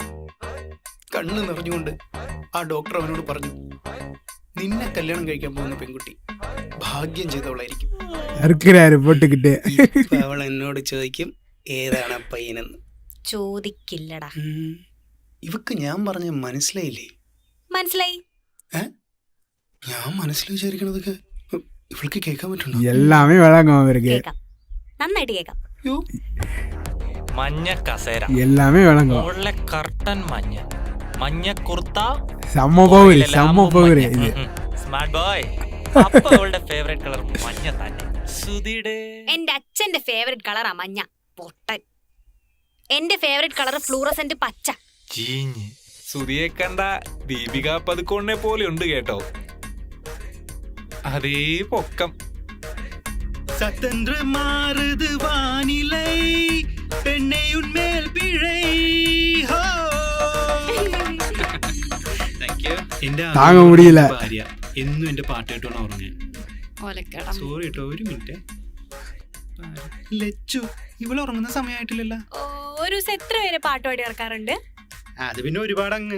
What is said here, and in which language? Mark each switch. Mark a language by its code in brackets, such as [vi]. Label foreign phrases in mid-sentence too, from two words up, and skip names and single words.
[ml] കണ്ണ് നിറഞ്ഞുകൊണ്ട് ആ ഡോക്ടർ അവനോട് പറഞ്ഞു, നിന്നെ കല്യാണം കഴിക്കാൻ പോകുന്ന പെൺകുട്ടി ഭാഗ്യം ചെയ്തവളായിരിക്കും. അവൾ എന്നോട് ചോദിക്കും ഏതാണ് ആ പയ്യനെന്ന്. ചോദിക്കില്ലടാ. ഇവക്ക് ഞാൻ പറഞ്ഞ മനസ്സിലായില്ലേ? മനസ്സിലായി. ഞാൻ മനസ്സിൽ വിചാരിക്കണതൊക്കെ ഇവൾക്ക് കേൾക്കാൻ പറ്റുണ്ടോ? [ta] எல்லாமே வழங்கும் அவருக்கு. [ml] നന്നായിട്ട് കേൾക്കാം. മഞ്ഞ കസേര, [ta] எல்லாமே வழங்கும். [ml] മുകളിലെ കർട്ടൻ മഞ്ഞ, മഞ്ഞ കുർത്ത [ta] செம்ம பவர் இது. [en] smart boy. [ml] അപ്പൊ അവളുടെ [en] favourite colour [ml] മഞ്ഞ തന്നെ. സുധിയുടെ എന്റെ അച്ഛന്റെ [en] favourite colour [ml] മഞ്ഞ പൊട്ടൻ. എന്റെ [en] favourite colour fluorescent [ml] പച്ച. ചീഞ്ഞ്. സുധിയെ കണ്ട ദീപിക പതുക്കോണിനെ പോലെ ഉണ്ട് കേട്ടോ. അതേ പൊക്കം. [ta] சத்தென்று மாறுது வானிலை பெண்ணை உன்மேல் பிழை ஹோ. [ml] എന്റെ താങ്ങ മുടിയില്ല. ഭാര്യ എന്നും എന്റെ പാട്ട് കേട്ടോണ്ട് ഉറങ്ങാൻ. സോറി കേട്ടോ, ഒരു മിനിറ്റ്. ലച്ചു, ഇവള് ഉറങ്ങുന്ന സമയമായിട്ടില്ലല്ലോ. ഒരു ദിവസം എത്ര പേര് പാട്ട് പാടി ഇറക്കാറുണ്ട്? അത് പിന്നെ ഒരുപാട് അങ്ങ്